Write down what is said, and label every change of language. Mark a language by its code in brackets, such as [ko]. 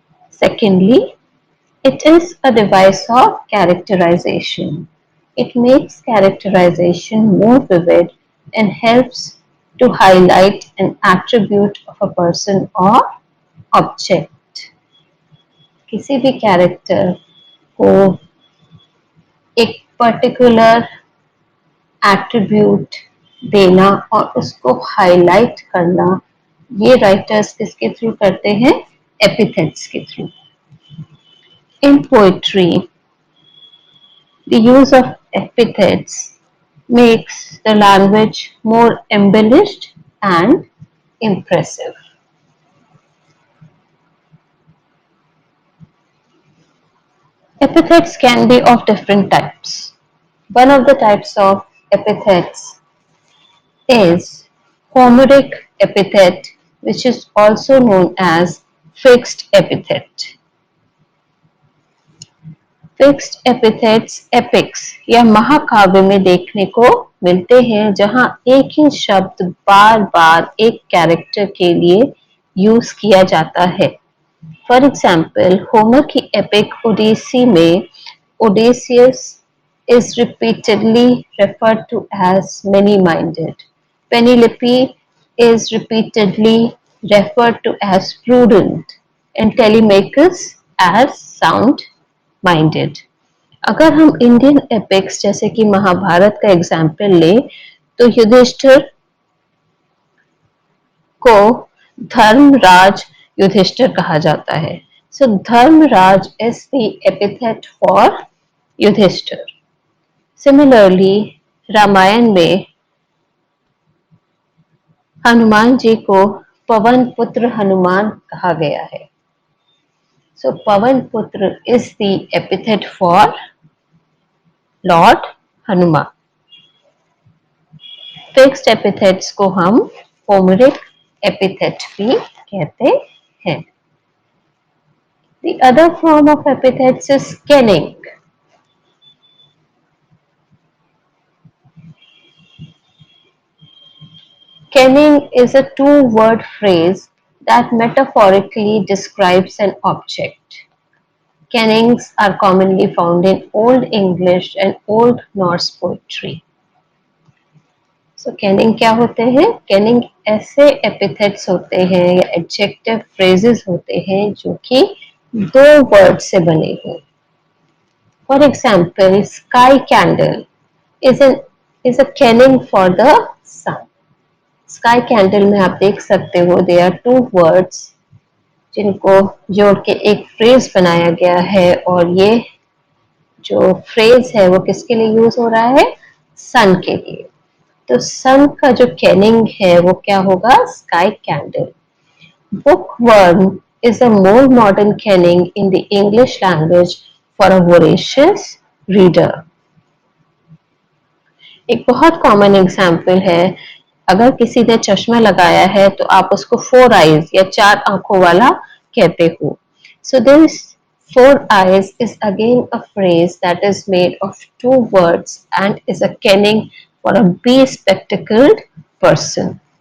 [en] Secondly, it is a device of characterization. It makes characterization more vivid and helps to highlight an attribute of a person or object. [hi] किसी भी character को एक particular attribute देना और उसको highlight करना, ये राइटर्स किसके थ्रू करते हैं? एपिथेट्स के through. [en] In poetry, the use of epithets makes the language more embellished and impressive. Epithets can be of different types. One of the types of epithets is Homeric epithet, which is also known as fixed epithet. [hi] Fixed epithets epics या महाकाव्य में देखने को मिलते हैं, जहां एक ही शब्द बार बार एक कैरेक्टर के लिए यूज किया जाता है. [en] for example, [hi] होमर की एपिक ओडिसी में [en] Odysseus is repeatedly referred to as many-minded. Penelope is repeatedly referred to as prudent and Telemachus as sound-minded. [hi] अगर हम इंडियन एपिक्स जैसे कि महाभारत का एग्जाम्पल ले तो युधिष्ठिर को धर्मराज युधिष्ठिर कहा जाता है. [en] So Dharmaraj is the epithet for Yudhishthir. [hi] Similarly, Ramayan में हनुमान जी को पवन पुत्र हनुमान कहा गया है. [en] So Pavan Putra is the epithet for lord Hanuman. [hi] Fixed epithets को हम होमरिक एपिथेट भी कहते हैं. [en] The other form of epithets is kenning. Kenning is a two-word phrase that metaphorically describes an object. Kennings are commonly found in Old English and Old Norse poetry. [hi] So Canning क्या होते हैं? Canning ऐसे epithets होते हैं या adjective phrases होते हैं जो कि दो वर्ड से बने हैं। [en] For example, sky candle is an is a kenning for the sun. [hi] Sky candle में आप देख सकते हो [en] they are two words [hi] जिनको जोड़ के एक फ्रेज बनाया गया है, और ये जो फ्रेज है वो किसके लिए यूज हो रहा है? सन के लिए। तो सन का जो कैनिंग है वो क्या होगा? [en] Sky candle. Bookworm is a more modern kenning in the English language for a voracious reader. [hi] एक बहुत कॉमन एग्जाम्पल है, अगर किसी ने चश्मा लगाया है तो आप उसको फोर आईज या चार आंखों वाला कहते हो। [en] So this four eyes is again a phrase that is made of two words and is a Canning for a B spectacled person.